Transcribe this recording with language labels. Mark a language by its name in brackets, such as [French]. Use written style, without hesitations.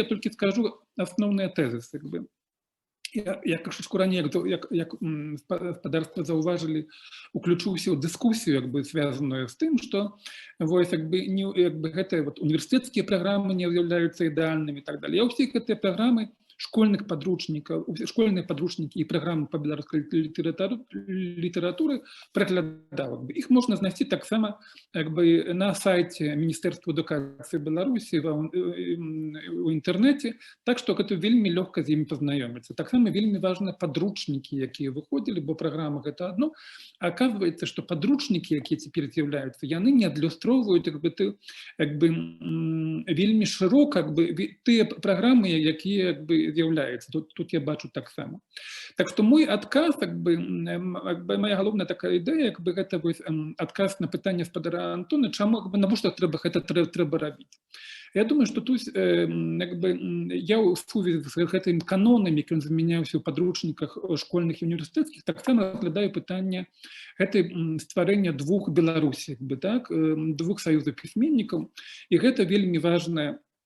[Belarusian] Я толькі скажу асноўныя тэзісы, як бы. Я крышачку раней, як спадарства заўважылі, уключыўся ў дыскусію, як бы, звязаную з тым, што вось, як бы, гэтыя вот універсітэцкія праграмы не з'яўляюцца ідэальнымі і так далее. Я ўсе гэтыя праграмы школьных подручников, [Russian] школьные подручники и программы по белорусской литературе проглядал. Их можно знайти так само, как бы, на сайте Министерства эдукации Беларуси, в интернете, так что это вельми легко с ними познакомиться. Так само вельми важно подручники, которые выходили, бо программах это одно, а оказывается, что подручники, которые теперь з'являются, [Belarusian] яны не адлюстроўваюць, [Russian] как бы вельми широко, как бы, те программы, которые, как бы, з'являються. [Belarusian] Тут я бачу так само. Так что мой адказ, как бы, моя галоўная такая ідэя, как бы, гэта адказ на пытанне спадара Антона, чаму, навошта гэта трэба рабіць. Я думаю, што тут я ў сувязі з гэтым канонам, які ён змяняўся ў падручніках школьных і універсітэцкіх, таксама разглядаю пытанне гэтай стварэння двух Беларусі, так, двух саюзаў пісьменнікаў, і гэта вельмі важнае